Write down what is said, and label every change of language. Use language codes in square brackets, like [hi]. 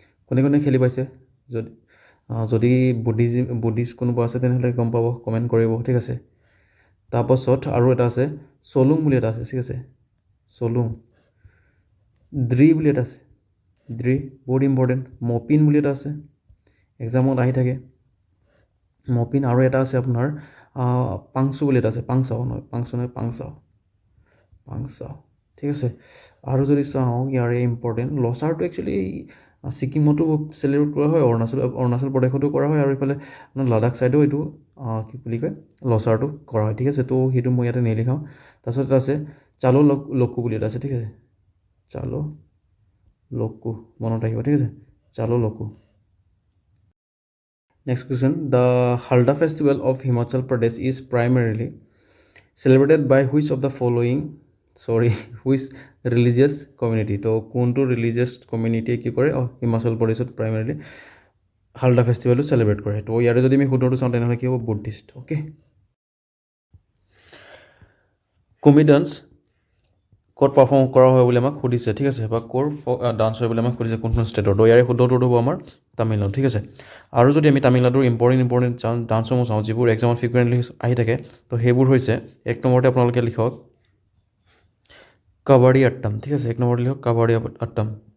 [as] কোনে খেলি পাইছে যদি বুদ্ধিষ্ট কোনোবা আছে তেনেহ'লে গম পাব কমেণ্ট কৰিব ঠিক আছে তাৰপাছত আৰু এটা আছে চলুং বুলি এটা আছে ঠিক আছে চলুং দ্ৰি বুলি এটা আছে, দ্ৰি বহুত ইম্পৰ্টেণ্ট। মপিন বুলি এটা আছে, এক্সামত আহি থাকে মপিন। আৰু এটা আছে আপোনাৰ পাংচু বুলি এটা আছে, পাংচাও নহয়, পাংচু নহয়, পাংচাও, পাংচাও, ঠিক আছে। আৰু যদি চাওঁ ইয়াৰে ইম্পৰ্টেণ্ট লছাৰটো একচুৱেলি ছিকিমতো চেলিব্ৰেট কৰা হয়, অৰুণাচল প্ৰদেশতো কৰা হয়, আৰু এইফালে লাডাখ ছাইডেও এইটো কি বুলি কয় লছাৰটো কৰা হয়, ঠিক আছে। তো সেইটো মই ইয়াতে নিলিখাওঁ। তাৰপিছত এটা আছে চালো লকু বুলি এটা আছে, ঠিক আছে, চালো লকু মনত ৰাখিব, ঠিক আছে, চালো লকু। [en] Next question, the Halda festival of Himachal Pradesh is primarily celebrated by which of the following which religious community? [as] তো কোনটো ৰিলিজিয়াছ কমিউনিটিয়ে কি কৰে হিমাচল প্ৰদেশত প্ৰাইমেৰিলি হালদা ফেষ্টিভেলটো চেলিব্ৰেট কৰে। তো ইয়াৰে যদি আমি শুদ্ধটো চাওঁ তেনেহ'লে কি হ'ব, বুদ্ধিষ্ট। অ'কে, কুমি ডান্স ক'ত পাৰফৰ্ম কৰা হয় বুলি আমাক সুধিছে, ঠিক আছে, বা ক'ৰ ডান্স হয় বুলি আমাক সুধিছে, কোনখন ষ্টেটৰ। তো ইয়াৰে শুদ্ধটো হ'ব আমাৰ তামিলনাডু, ঠিক আছে। আৰু যদি আমি তামিলনাডুৰ ইম্পৰ্টেণ্ট ডান্সসমূহ চাওঁ যিবোৰ এক্সামত ফ্ৰিকুৱেণ্টলি আহি থাকে, তো সেইবোৰ হৈছে এক নম্বৰতে আপোনালোকে লিখক কাবাডী আট্টাম, ঠিক আছে, এক নম্বৰতে লিখক কাবাডী আট্টাম।